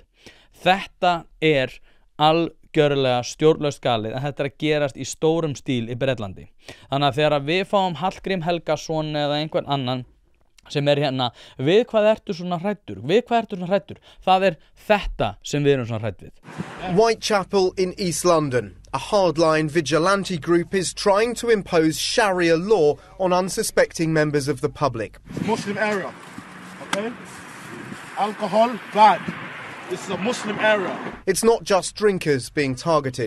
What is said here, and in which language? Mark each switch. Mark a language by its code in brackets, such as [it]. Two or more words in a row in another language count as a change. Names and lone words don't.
[is] Þetta algjörlega stjórnlaust galið en þetta að gerast í stórum stíl í Bretlandi. Þannig að þegar við fáum Hallgrím Helgason eða einhvern annan sem hérna, við hvað ertu svona hræddur? Við hvað ertu svona hræddur? Það þetta sem við erum svona hrædd við. [en] Whitechapel in East London. A hardline vigilante group is trying to impose Sharia law on unsuspecting members of the public. Muslim area, okay? Alcohol, bad. This is a Muslim area. It's not just drinkers being targeted.